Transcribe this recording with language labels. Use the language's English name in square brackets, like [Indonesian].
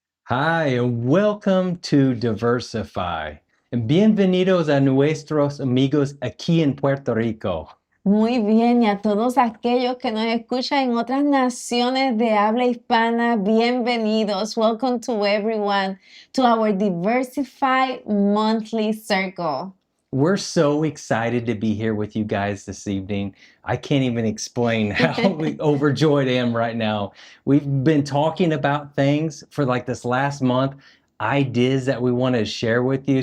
[English] Hi, and welcome to Diversify. [Spanish] Bienvenidos a nuestros amigos aquí en Puerto Rico. Muy bien, y a todos aquellos que nos escuchan en otras naciones de habla hispana, bienvenidos. [English] Welcome to everyone to our Diversify Monthly Circle. We're so excited to be here with you guys this evening. I can't even explain how overjoyed I am right now. We've been talking about things for like this last month, ideas that we want to share with you.